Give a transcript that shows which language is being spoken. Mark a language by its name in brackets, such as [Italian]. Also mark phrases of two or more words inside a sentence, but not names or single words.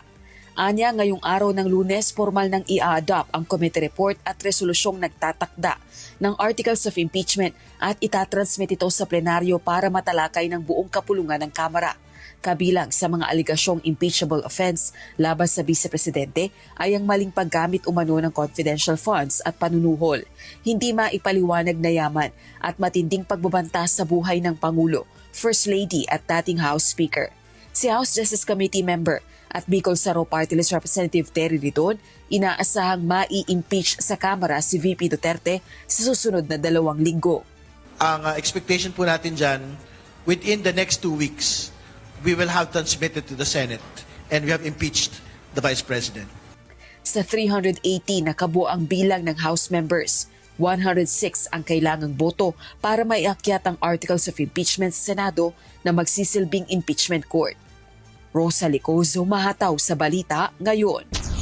[Filipino] Anya, ngayong araw ng Lunes, formal nang i-adopt ang [English] committee report [Filipino] at resolusyong nagtatakda ng [English] articles of impeachment [Filipino] at itatransmit ito sa plenaryo para matalakay ng buong kapulungan ng Kamara. Kabilang sa mga aligasyong [English] impeachable offense [Filipino] laban sa Vice-Presidente ay ang maling paggamit umano ng [English] confidential funds [Filipino] at panunuhol, hindi maipaliwanag na yaman at matinding pagbabanta sa buhay ng Pangulo, First Lady at dating House Speaker. Si House Justice Committee member at Bicol Saro Party List Representative Terry Ridon, inaasahang mai-impeach sa Kamara si VP Duterte sa susunod na 2 linggo. Ang expectation po natin dyan, [English] within the next 2 weeks, we will have transmitted to the Senate and we have impeached the Vice President. [Filipino] Sa 380 na kabuo ang bilang ng [English] House members, [Filipino] 106 ang kailangang boto para maiakyat ang [English] articles of impeachment [Filipino] sa Senado na magsisilbing [English] impeachment court. [Filipino] Rosa Licozo, Mahataw sa Balita Ngayon.